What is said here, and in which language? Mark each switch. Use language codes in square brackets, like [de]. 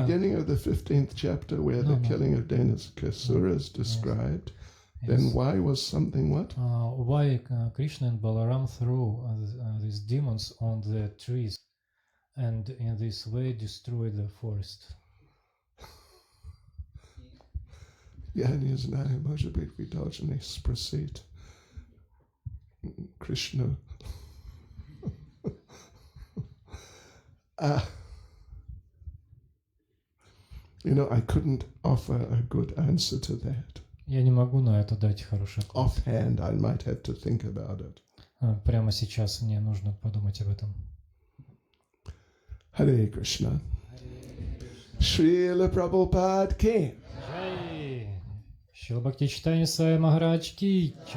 [en] beginning of the 15th chapter, where the No. killing of Denasasura is described, then yes. why was something what? Why Krishna and Balaram threw these demons on the trees and in this way destroyed the forest? [ru] Я не знаю, может быть, вы должны спросить Кришну. [en] You know, I couldn't offer a good answer to that. [ru] Я не могу на это дать хороший ответ. [en] Offhand, I might have to think about it. [ru] Прямо сейчас мне нужно подумать об этом. Hare Krishna. Srila Prabhupada ki. Джай! Шрила Бхакти Чайтанья Свами Махарадж ки.